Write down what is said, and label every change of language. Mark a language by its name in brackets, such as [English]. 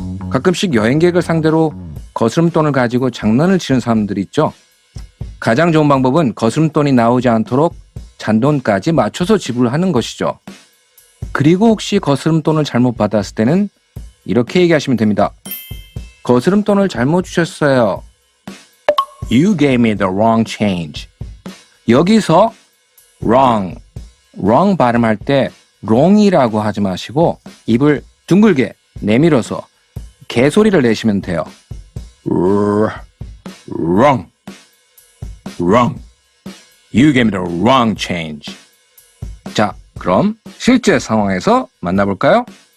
[Korean] 가끔씩 여행객을 상대로 거스름 돈을 가지고 장난을 치는 사람들이 있죠. 가장 좋은 방법은 거스름 돈이 나오지 않도록 잔돈까지 맞춰서 지불하는 것이죠. 그리고 혹시 거스름 돈을 잘못 받았을 때는 이렇게 얘기하시면 됩니다. 거스름 돈을 잘못 주셨어요. [English] You gave me the wrong change. [Korean] 여기서 wrong 발음할 때 wrong이라고 하지 마시고 입을 둥글게 내밀어서 개소리를 내시면 돼요. [English] wrong. You gave me the wrong change. [Korean] 자, 그럼 실제 상황에서 만나볼까요?